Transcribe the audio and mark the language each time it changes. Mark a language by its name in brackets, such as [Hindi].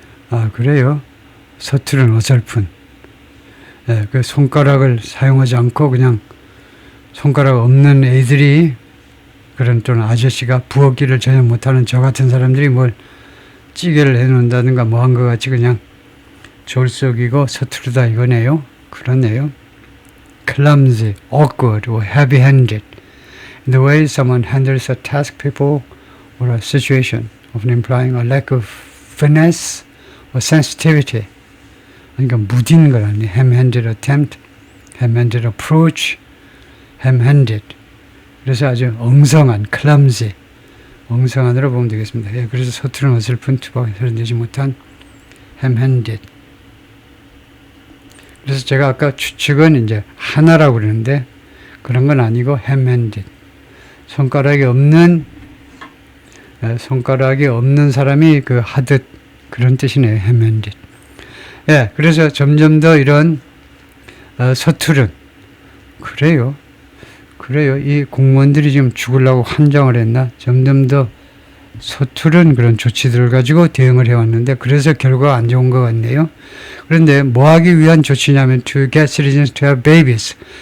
[Korean] 아, 그래요? 서투른 어설픈. 예, 그 손가락을 사용하지 않고 그냥 손가락 없는 애들이 그런 또는 아저씨가 부엌일을 전혀 못하는 저 같은 사람들이 뭘 찌개를 해놓는다든가 뭐 한 것 같이 그냥 졸속이고 서투르다 이거네요. 그렇네요. [English] clumsy, awkward, or heavy-handed. The way someone handles a task, people, or a situation, often implying a lack of finesse or sensitivity. [Korean] 그러니까 무딘 걸 아니. [English] ham-handed attempt, ham-handed approach, ham-handed. [Korean] 그래서 아주 엉성한, clumsy, 엉성한으로 보면 되겠습니다. 예, 그래서 서투른 어설픈 투박에 설명되지 못한 ham-handed. 그래서 제가 아까 추측은 이제 하나라고 그러는데 그런 건 아니고 ham-handed. 손가락이 없는 손가락이 없는 사람이 그 하듯 그런 뜻이네요. 해면짓. 예, 그래서 점점 더 이런 서투른 그래요. 이 공무원들이 지금 죽으려고 환장을 했나? 점점 더 서투른 그런 조치들을 가지고 대응을 해왔는데 그래서 결과가 안 좋은 것 같네요. 그런데 뭐 하기 위한 조치냐면 [English] to get citizens to have babies.